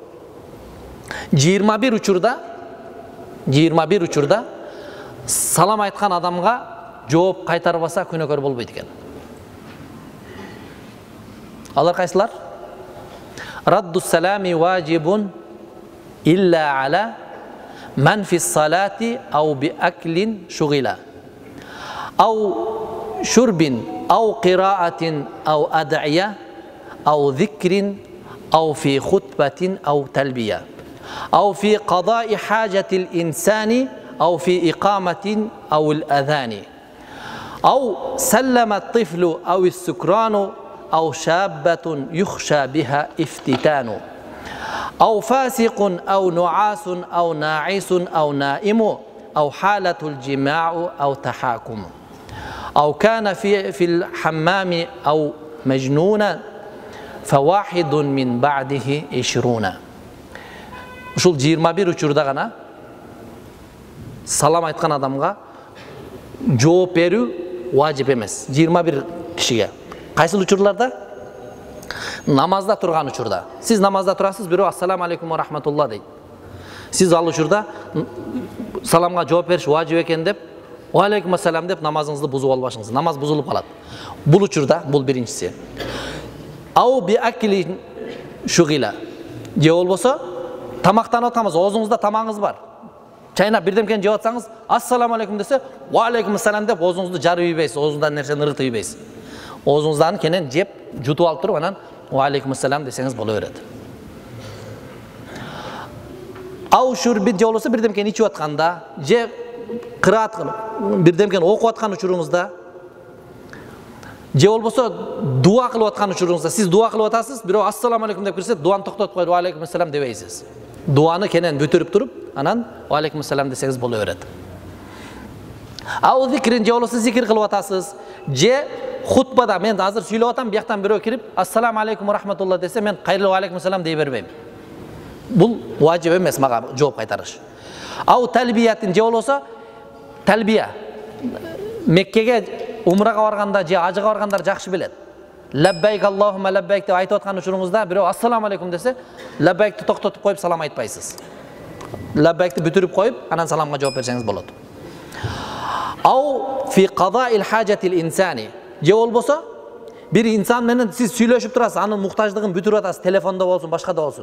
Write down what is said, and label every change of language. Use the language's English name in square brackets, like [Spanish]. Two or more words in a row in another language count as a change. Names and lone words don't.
[Kyrgyz] 21 учурда салам айткан адамга жооп кайтарбаса күнөөкөр болбойт экен. Алар кайсылар? [Arabic] رد السلام واجب إلا على من في الصلاة أو بأكل شغل أو شرب أو قراءة أو أدعية أو ذكر أو في خطبة أو تلبية أو في قضاء حاجة الإنسان أو في إقامة أو الأذان ау سلم الطفل أو السكران أو شابة يخشى بها افتتان أو فاسق أو نعاس أو ناعس أو نائم أو حالة الجماع أو تحاكم أو كان في الحمام أو مجنونا فواحد من بعده 20. [Kyrgyz] Ушул 21 учурда гана салам айткан адамга жооп берүү важип эмес. 21 кишиге. Кайсыл учурларда? Намазда турган учурда. Сиз намазда турасыз, бирөө [Arabic] السلام عليكم ورحمة الله [Kyrgyz] дейт. Сиз ал учурда саламга жооп бериш важип экен деп, [Arabic] وعليكم السلام [Kyrgyz] деп намазыңызды бузуп албашыңыз. Намаз бузулуп калат. Бул учурда, бул биринчиси. [Arabic] أو بأكل شغل. [Kyrgyz] Же болбосо тамактанып атканбыз, оозуңузда тамагыңыз бар. Чайнап бирдемкени жеп атсаңыз, [Arabic] السلام عليكم [Kyrgyz] десе, [Arabic] وعليكم السلام [Kyrgyz] деп оозуңузду жарып ийбейсиз, оозуңуздан нерсени ырытып ийбейсиз. Оозуңуздан кенен жеп, жутуп алып туруп, анан [Arabic] وعليكم السلام [Kyrgyz] десеңиз боло берет. [Arabic] أو شرب [Kyrgyz] же болбосо бирдемкени ичип атканда, же кыраат кылып, бирдемкени окуп аткан учуруңузда Же болбосо дуа кылып аткан учуруңузда сиз дуа кылып атасыз, бирөө [Arabic] السلام عليكم [Kyrgyz] деп кирсе, дуаны токтотуп коюп, [Arabic] وعليكم السلام [Kyrgyz] дебейсиз. Дуаны кенен бүтүрүп туруп, анан [Arabic] وعليكم السلام [Kyrgyz] десеңиз боло берет. [Arabic] أو ذكر [Kyrgyz] же болбосо зикир кылып атасыз, же хутбада мен азыр сүйлөп атам, бияктан бирөө кирип, [Arabic] السلام عليكم ورحمة الله [Kyrgyz] десе, мен кайрылып [Arabic] وعليكم السلام [Kyrgyz] дей бербейм. Бул важип эмес мага жооп кайтарыш. [Arabic] أو تلبية [Kyrgyz] же болбосо талбия. Меккеге умрага барганда же ажыга баргандар жакшы билет. [Arabic] لبيك اللهم لبيك [Kyrgyz] деп айтып аткан учуруңузда бирөө [Arabic] السلام عليكم [Kyrgyz] десе, лаббайкты токтотуп коюп салам айтпайсыз. Лаббайкты бүтүрүп коюп, анан саламга жооп берсеңиз болот. [Arabic] أو في قضاء حاجة الإنسان. [Kyrgyz] Же болбосо бир инсан менен сиз сүйлөшүп турасыз, анын муктаждыгын бүтүрүп атасыз, телефондо болсун, башкада болсун.